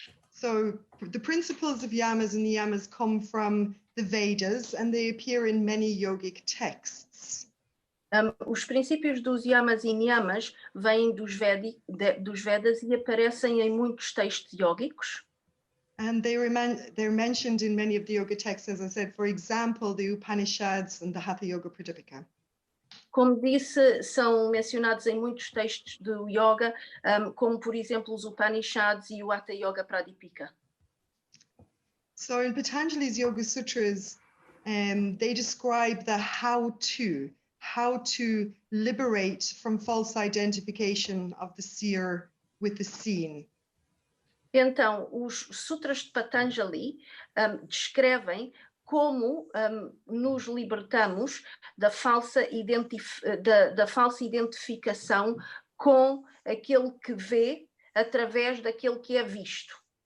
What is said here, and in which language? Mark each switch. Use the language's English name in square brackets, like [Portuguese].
[English] So the principles of yamas and niyamas come from the Vedas and they appear in many yogic texts. [Portuguese] Os princípios dos yamas e niyamas vêm dos Vedas e aparecem em muitos textos yógicos. [English] And they're mentioned in many of the yoga texts, as I said, for example, the Upanishads and the Hatha Yoga Pradipika. [Portuguese] Como disse, são mencionados em muitos textos do yoga, como por exemplo os Upanishads e o Hatha Yoga Pradipika. [English] So in Patanjali's Yoga Sutras, they describe the how to liberate from false identification of the seer with the seen. [Portuguese] Então, os Sutras de Patanjali descrevem como nos libertamos da falsa identificação com aquele que vê através daquele que é visto.